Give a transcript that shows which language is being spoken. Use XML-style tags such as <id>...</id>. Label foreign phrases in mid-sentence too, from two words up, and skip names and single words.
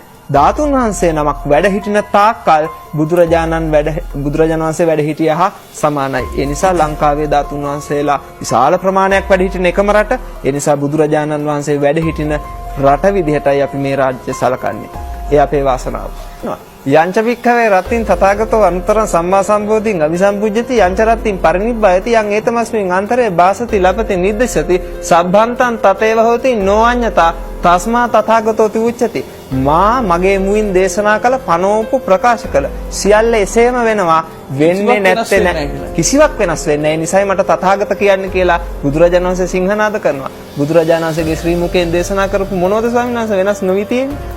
<si>ධාතුන් වහන්සේ නමක් වැඩ හිටින තාක්කල් බුදුරජාණන් වහන්සේ වැඩ හිටියා සමානයි. ඒ නිසා ලංකාවේ ධාතුන් වහන්සේලා විශාල ප්‍රමාණයක් වැඩ හිටින එකම රට. ඒ නිසා බුදුරජාණන් වහන්සේ වැඩ හිටින රට විදිහටයි අපි මේ රාජ්‍ය සලකන්නේ. ඒ අපේ වාසනාව.</si> <pi>යංච වික්ඛවේ රත්තින් තථාගතෝ අනුතරං සම්මා සම්බෝධින් අபிසම්පුජ්ජති යංච රත්තින් පරිනිබ්බයති යං ඒතමස්මින් අන්තරේ වාසති ලපති නිද්දසති සබ්බන්තං තතේව හෝති නොඅඤ්ඤතා තස්මා තථාගතෝ තිඋච්චති.</pi> <si>මා මගේ මුවින් දේශනා කළ පනෝපු ප්‍රකාශ කළ සියල්ල එසේම වෙනවා. වෙන්නේ නැත්තේ නෑ. කිසිවක් වෙනස් වෙන්නේ නැහැ. ඒ නිසායි මට තථාගත කියන්නේ කියලා බුදුරජාණන් වහන්සේ සිංහනාද කරනවා. බුදුරජාණන් වහන්සේගේ ශ්‍රී මුඛයෙන් දේශනා කරපු මොනවද ස්වාමීන් වහන්සේ වෙනස් නොවි තියෙන්නේ?</si>